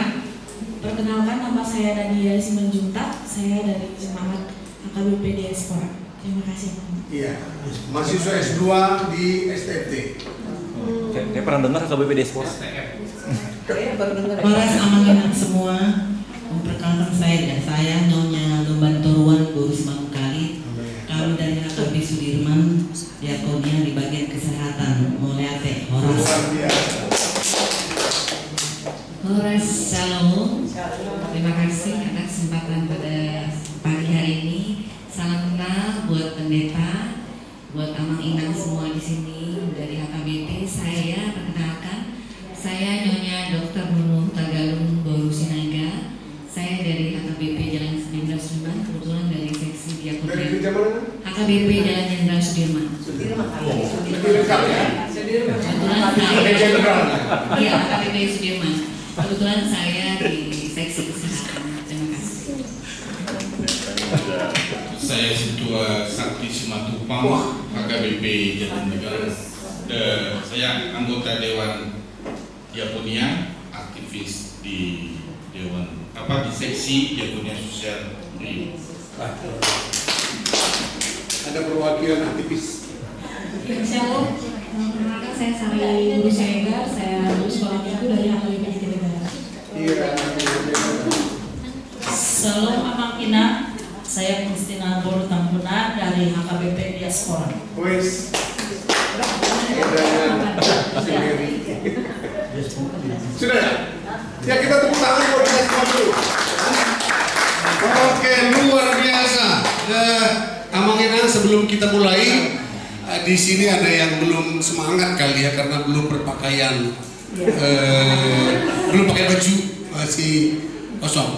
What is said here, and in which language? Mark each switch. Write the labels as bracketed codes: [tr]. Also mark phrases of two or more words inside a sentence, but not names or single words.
[id] Perkenalkan, nama saya Nadia Simanjuntak. Saya dari Semangat HKBP Diaspora. Terima kasih. Iya, mahasiswa S2 di STFT. Saya pernah dengar HKBP Diaspora. Horas amanginan semua. Memperkenalkan saya Nyonya Lumbantoruan Boru Simangkali. Kami dari HKBP Sudirman, Diakonia di bagian kesehatan. [bbc] Moleate Horas. [id] Horas, shalom. Terima kasih atas kesempatan pada pagi hari ini. Salam kenal buat pendeta, buat Amang Inang semua di sini dari HKBP. Saya perkenalkan, saya Nyonya Dr. Nunung Tagalung Boru Sinaga. Saya dari HKBP Jalan Jenderal Sudirman, kebetulan dari seksi Diakonia. Dari gereja mana? HKBP Jalan Jenderal Sudirman. Lengkap ya? Kebetulan saya, iya HKBP Sudirman. Kebetulan saya di seksi kesehatan. Terima kasih. Saya Sintua Sakti Simatupang, HKBP Jatinegara. Saya anggota Dewan Diakonia, aktivis di Dewan di seksi Diakonia Sosial. Ada perwakilan aktivis. Shalom. Perkenalkan, saya Sari Guru Siregar. Saya lulus sekolah minggu dari HKBP Jatinegara. Iya. Shalom Amang Ina. Saya Kristina Boru Tampuna dari HKBP Diaspora. Wes. Sudah ya? Ya kita tepuk tangan buat Diaspora dulu. Oke, luar biasa. Amang Ina, sebelum kita mulai, di sini ada yang belum semangat kali ya karena belum berpakaian, belum pakai baju, masih kosong.